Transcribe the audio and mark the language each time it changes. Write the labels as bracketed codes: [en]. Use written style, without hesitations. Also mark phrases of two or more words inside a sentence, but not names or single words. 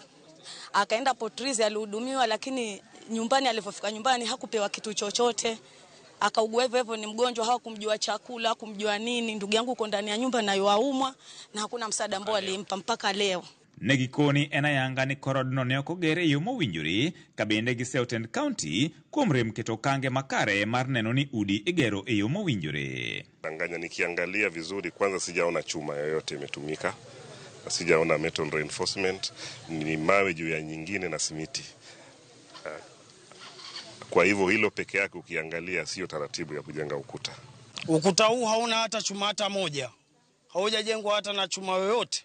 [sw] Akaenda Potrizi alihudumiwa, lakini nyumbani alipofika nyumbani hakupewa kitu chochote. Akaugua hivyo ni mgonjwa, hawakumjua chakula, hakumjua nini. Ndugu yangu uko ndani ya nyumba na yuaumwa na hakuna msaada ambao alimpa mpaka leo. [luo] Negikoni enayanga ni korodno ne okogere yo mowinjore kabende giseotend county kuom rem keto kange makare mar neno ni udi igero e yo mowinjore. [sw] Tanganya nikiangalia vizuri, kwanza sijaona chuma yoyote imetumika. Sijaona [en] metal reinforcement, [sw] ni mawe juu ya nyingine na simiti. Kwa hivyo hilo peke yake ukiangalia sio taratibu ya kujenga ukuta. Ukuta huu hauna hata chuma hata moja. Haujajengwa hata na chuma yoyote.